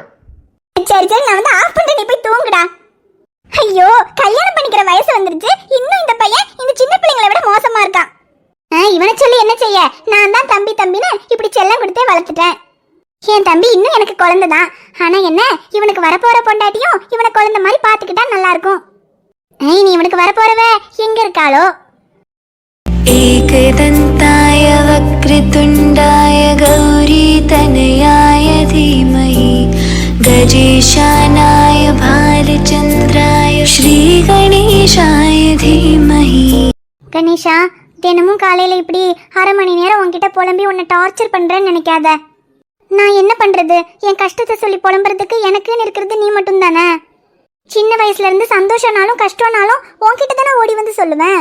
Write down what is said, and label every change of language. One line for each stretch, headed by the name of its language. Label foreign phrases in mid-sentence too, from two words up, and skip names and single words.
Tamil: சரி சரி, நான் வந்து ஆஃப் பண்றேன், நீ போய் தூங்குடா. ஐயோ கல்யாணம் பண்ணிக்கிற வயசு வந்துருச்சு, இன்னும் இந்த பையன் இந்த சின்ன பிள்ளைங்களை விட மோசமா இருக்கான். இவனை சொல்லி என்ன செய்ய? நான் தான் தம்பின்னு இப்படி செல்லம் கொடுத்தே வளர்த்துட்டேன். என் தம்பி இன்னும் எனக்கு குழந்தைதான், ஆனா என்ன இவனுக்கு வரப்போற பொண்டாட்டியும் இவனை குழந்தை மாதிரி பாத்துக்கிட்டா நல்லா இருக்கும். நீ இவனுக்கு வரப்போறவ எங்க இருக்காளோ?
Sanskrit: एकदन्ताय वक्रतुण्डाय गौरीतनयाय धीमहि गजेशानाय भालचन्द्राय श्रीगणेशाय धीमहि.
Tamil: கணேஷா, தினமும் காலையில இப்படி 1/2 மணி நேரம் உன்கிட்ட புலம்பி உன்னை டார்ச்சர் பண்றேன்னு நினைக்காத. நான் என்ன பண்றது? என் கஷ்டத்தை சொல்லி புலம்புறதுக்கு எனக்குன்னு இருக்கிறது நீ மட்டும் தானே. சின்ன வயசுல இருந்து சந்தோஷம்னாலும் கஷ்டம்னாலும் உன்கிட்ட தானே ஓடி வந்து சொல்லுவேன்.